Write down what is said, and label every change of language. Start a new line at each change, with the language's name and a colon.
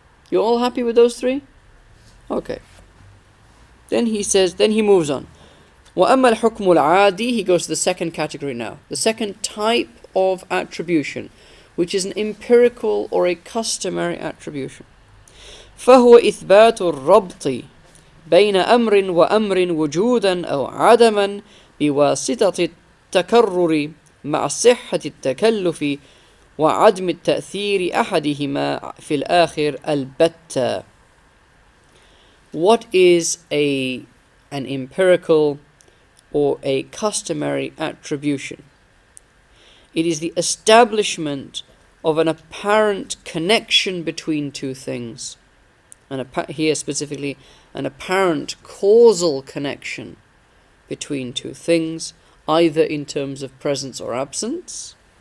English: You're all happy with those three? Okay. Then he moves on.
Arabic: وَأَمَّا الْحُكْمُ الْعَادِي,
English: he goes to the second category now. The second type of attribution, which is an empirical or a customary attribution.
Arabic: فَهُوَ إِثْبَاتُ الرَّبْطِ بَيْنَ أَمْرٍ وَأَمْرٍ وُجُودًا أَوْ عَدَمًا بِوَاسِطَةِ التَّكَرُّرِ مع صحة التكلف وعدم التأثير أحدهما في الآخر البتة.
English: What is an empirical or a customary attribution? It is the establishment of an apparent connection between two things. Here specifically, an apparent causal connection between two things, either in terms of presence or absence.